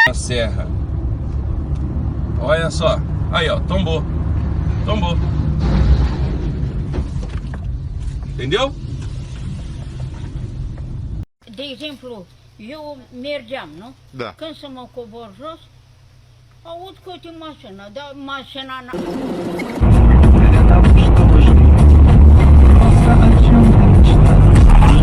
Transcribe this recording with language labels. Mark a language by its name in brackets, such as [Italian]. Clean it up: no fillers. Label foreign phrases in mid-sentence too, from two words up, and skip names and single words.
[Portuguese] serra. Olha só. Aí, ó, tombou. Tombou. Entendeu? [Romanian] De exemplu, eu mergeam, nu? Da. Când să mă cobor jos, aud că uite mașina, dar mașina n-a... [Russian] Для того, чтобы жить, просто о чем-то мечтать.